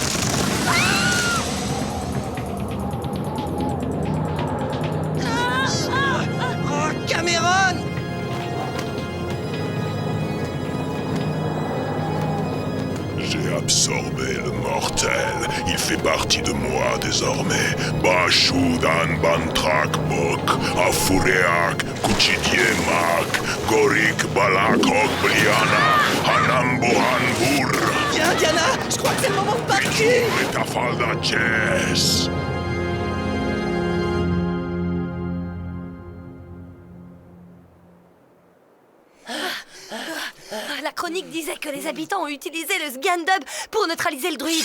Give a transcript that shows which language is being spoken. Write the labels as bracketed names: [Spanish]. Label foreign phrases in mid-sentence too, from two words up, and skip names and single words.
[French] Oh, Cameron! J'ai absorbé le mortel. Il fait partie de moi désormais. Bashudan Bantrak Bok, Afureak, Kuchidiemak, Gorik Balak Okbliana, Hanambohanbur. Viens, Diana! Je crois que c'est le moment de partir! Metafalda Jess. La chronique disait que les habitants ont utilisé le Sgandub pour neutraliser le druide.